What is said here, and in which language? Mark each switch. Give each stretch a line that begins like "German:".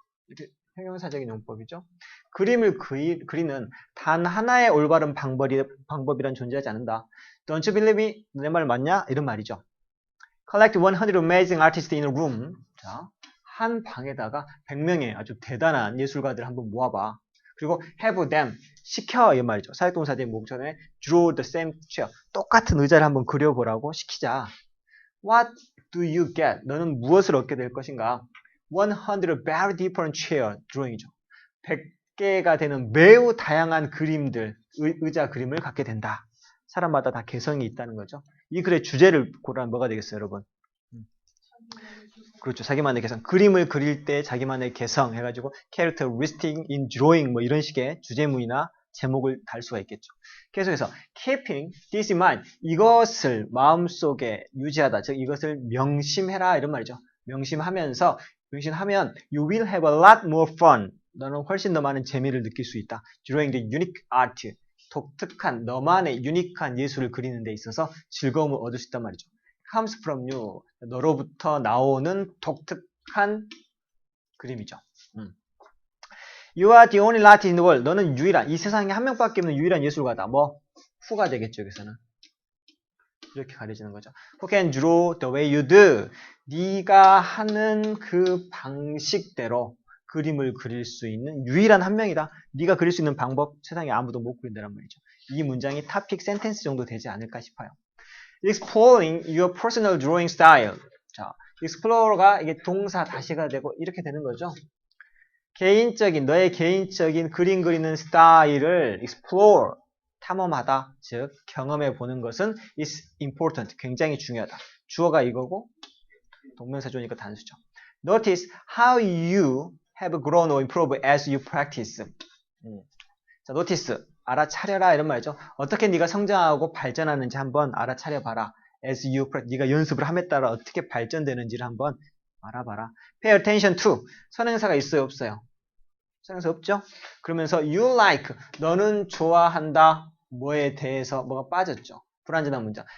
Korean: 이렇게 형용사적인 용법이죠. 그림을 그리는 단 하나의 올바른 방법이란 존재하지 않는다.
English: Don't you believe me?
Korean: 내 말 맞냐? 이런 말이죠.
English: Collect 100 amazing artists in a room.
Korean: 자, 한 방에다가 100명의 아주 대단한 예술가들을 한번 모아봐. 그리고
English: have them,
Korean: 시켜 이 말이죠. 사역동사들의 목적에
English: draw the same chair.
Korean: 똑같은 의자를 한번 그려보라고 시키자.
English: What do you get?
Korean: 너는 무엇을 얻게 될 것인가?
English: 100 very different chair drawing이죠.
Korean: 100개가 되는 매우 다양한 그림들, 의자 그림을 갖게 된다. 사람마다 다 개성이 있다는 거죠. 이 글의 주제를 고르면 뭐가 되겠어요, 여러분? 그렇죠. 자기만의 개성. 그림을 그릴 때 자기만의 개성 해가지고
English: characteristic in drawing
Korean: 뭐 이런 식의 주제문이나 제목을 달 수가 있겠죠. 계속해서
English: keeping this in mind.
Korean: 이것을 마음속에 유지하다. 즉 이것을 명심해라 이런 말이죠. 명심하면
English: you will have a lot more fun.
Korean: 너는 훨씬 더 많은 재미를 느낄 수 있다.
English: drawing the unique art.
Korean: 독특한 너만의 유니크한 예술을 그리는 데 있어서 즐거움을 얻을 수 있단 말이죠.
English: comes from you.
Korean: 너로부터 나오는 독특한 그림이죠.
English: You are the only artist in the world.
Korean: 너는 유일한, 이 세상에 한 명밖에 없는 유일한 예술가다. 뭐 who가 되겠죠, 여기서는. 이렇게 가려지는 거죠.
English: Who can draw the way you do.
Korean: 네가 하는 그 방식대로 그림을 그릴 수 있는 유일한 한 명이다. 네가 그릴 수 있는 방법 세상에 아무도 못 그린다는 말이죠. 이 문장이 topic sentence 정도 되지 않을까 싶어요.
English: Exploring your personal drawing style.
Korean: 자, explorer가 이게 동사 다시가 되고 이렇게 되는 거죠. 너의 개인적인 그림 그리는 스타일을 explore, 탐험하다, 즉 경험해 보는 것은
English: is important,
Korean: 굉장히 중요하다. 주어가 이거고 동명사 주어니까 단수죠.
English: Notice how you have grown or improved as you practice.
Korean: 자, notice, 알아차려라 이런 말이죠. 어떻게 네가 성장하고 발전하는지 한번 알아차려봐라.
English: As you practice,
Korean: 네가 연습을 함에 따라 어떻게 발전되는지를 한번 알아봐라.
English: Pay attention to,
Korean: 선행사가 있어요 없어요? 선행사 없죠? 그러면서
English: you like,
Korean: 너는 좋아한다. 뭐에 대해서 뭐가 빠졌죠? 불완전한 문장.